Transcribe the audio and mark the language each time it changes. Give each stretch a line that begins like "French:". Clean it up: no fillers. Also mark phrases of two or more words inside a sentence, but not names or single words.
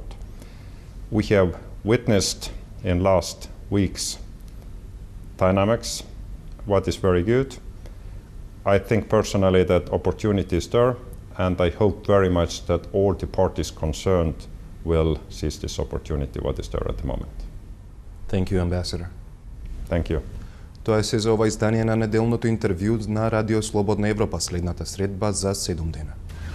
English: We have witnessed in last weeks dynamics, what is very good. I think personally that opportunity is there, and I hope very much that all the parties concerned will seize this opportunity what is there at the moment. Thank you, Ambassador. Thank you.
Macedonian: Тоа се за ова издание на неделното интервју на Радио Слободна Европа, следната средба за 7 дена.